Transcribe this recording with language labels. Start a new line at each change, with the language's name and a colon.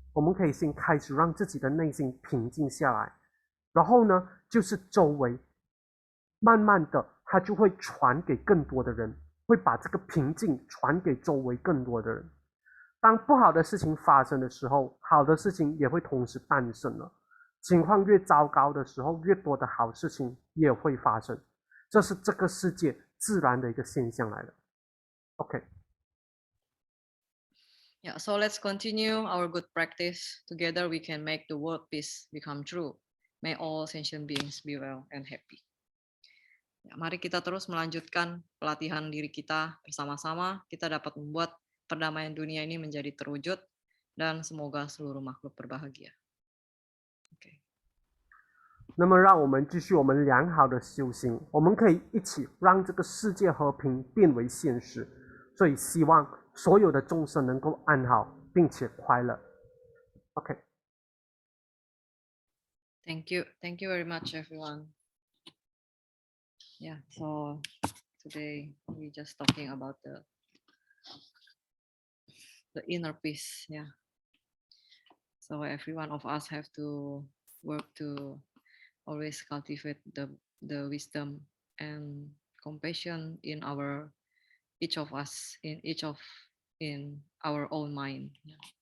Chinese: 我们可以先开始让自己的内心平静下来，然后呢，就是周围慢慢的，它就会传给更多的人，会把这个平静传给周围更多的人。当不好的事情发生的时候，好的事情也会同时诞生了。情况越糟糕的时候，越多的好事情也会发生。这是这个世界自然的一个现象来的。
English: OK。 Yeah, so let's continue our good practice. Together we can make the world peace become true. May all sentient beings be well and happy.
Indonesian: Ya, mari kita terus melanjutkan pelatihan diri kita bersama-sama. Kita dapat membuat perdamaian dunia ini menjadi terwujud dan semoga seluruh makhluk berbahagia. Oke.
Chinese: 那么让我们继续我们良好的修行，我们可以一起让这个世界和平变为现实。所以希望所有的众生能够安好并且快乐。
English: OK。 Thank you very much, everyone. Yeah, so today we just talking about the inner peace. Yeah, so every one of us have to work to always cultivate the wisdom and compassion in each of us, in our own mind. Yeah.